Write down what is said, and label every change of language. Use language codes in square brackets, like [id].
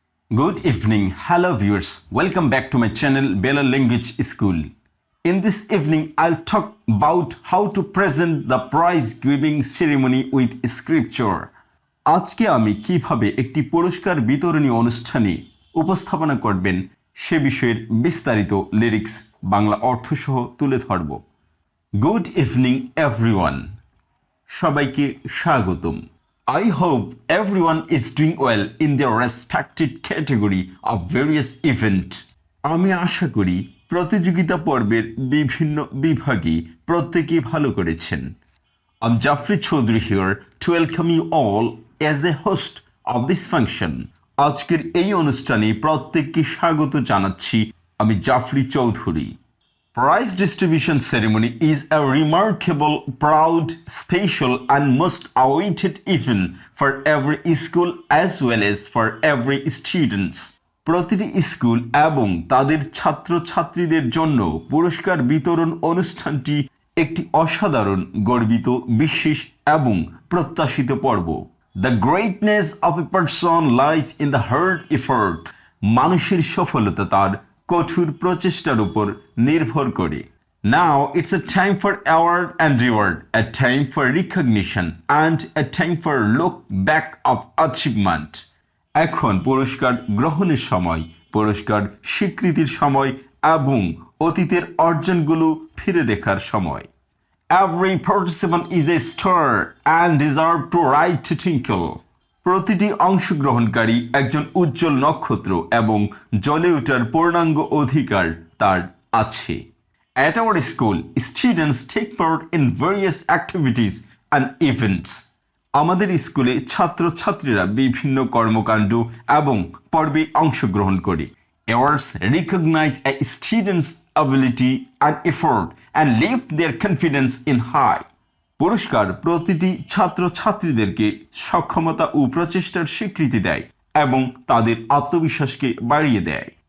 [en] Good evening, hello viewers. Welcome back to my channel Belal Language School. In this evening, I'll talk about how to present the prize giving ceremony with scripture. [bn] আজকে আমি কিভাবে একটি পুরস্কার বিতরণী অনুষ্ঠানে উপস্থাপনা করবেন সে বিষয়ের বিস্তারিত লিরিক্স বাংলা অর্থ সহ তুলে ধরব। [en] Good evening everyone. [bn] সবাইকে স্বাগতম। [en] I hope everyone is doing well in their respected category of various event. [bn] আমি আশা করি প্রতিযোগিতা পর্বের বিভিন্ন বিভাগে প্রত্যেকেই ভালো করেছেন। [en] I'm Jafri Chaudhary here to welcome you all as a host of this function. [bn] আজকের এই অনুষ্ঠানে প্রত্যেককে স্বাগত জানাচ্ছি আমি Jafri Chowdhury. [en] Prize distribution ceremony is a remarkable, proud, special and most awaited event for every school as well as for every students. [bn] প্রতিটি school এবং তাদের ছাত্রছাত্রীদের জন্য পুরস্কার বিতরণ অনুষ্ঠানটি একটি অসাধারণ, গর্বিত, বিশেষ এবং প্রত্যাশিত পর্ব। [en] The greatness of a person lies in the hard effort. [bn] মানুষের সফলতা তার কঠোর প্রচেষ্টার উপর নির্ভর করে। [en] Now it's a time for award and reward, a time for recognition and a time for look back of achievement. [bn] এখন পুরস্কার গ্রহণের সময়, পুরস্কার স্বীকৃতির সময় এবং অতীতের অর্জনগুলো ফিরে দেখার সময়। [en] Every participant is a star and deserve to right to twinkle. [bn] প্রতিটি অংশগ্রহণকারী একজন উজ্জ্বল নক্ষত্র এবং জ্বলে ওঠার পূর্ণাঙ্গ অধিকার তার আছে। [en] At our school, students take part in various activities and events. [bn] আমাদের স্কুলে ছাত্রছাত্রীরা বিভিন্ন কর্মকাণ্ড এবং পর্বে অংশগ্রহণ করে। [en] Awards recognize a student's ability and effort and lift their confidence in high. [bn] পুরস্কার প্রতিটি ছাত্রছাত্রীদেরকে সক্ষমতা ও প্রচেষ্টার স্বীকৃতি দেয় এবং তাদের আত্মবিশ্বাসকে বাড়িয়ে দেয়।